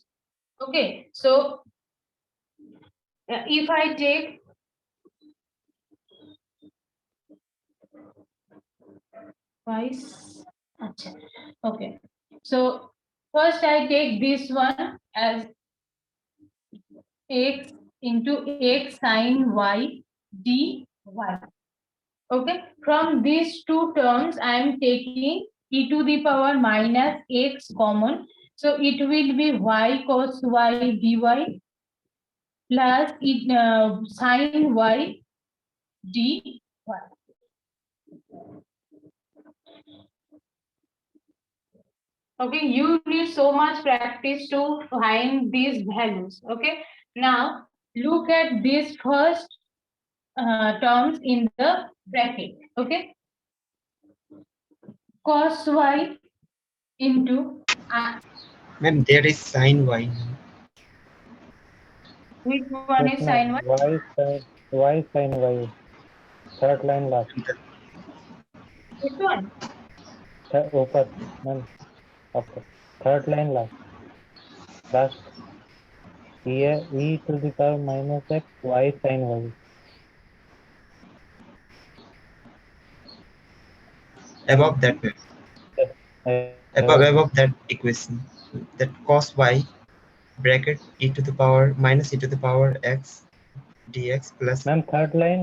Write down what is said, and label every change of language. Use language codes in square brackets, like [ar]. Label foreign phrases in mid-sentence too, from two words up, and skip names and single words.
[en] Okay, so if I take twice, okay, so first I take this one as x into x sin y dy. Okay, from these two terms I am taking e to the power minus x common, so it will be y cos y dy plus sin y dy. Okay, you need so much practice to find these values. Okay, now look at these first terms in the bracket. Okay, cos y into Ma'am, there is sin y. which one is Yes, ma'am. sin y? Y sin y. Third line last. Which one? ऊपर मैम आपका third line last ये e to the power minus x y sin y. Above that, ma'am. Above that equation. That cos y bracket e to the power minus e to the power x dx plus ma'am third line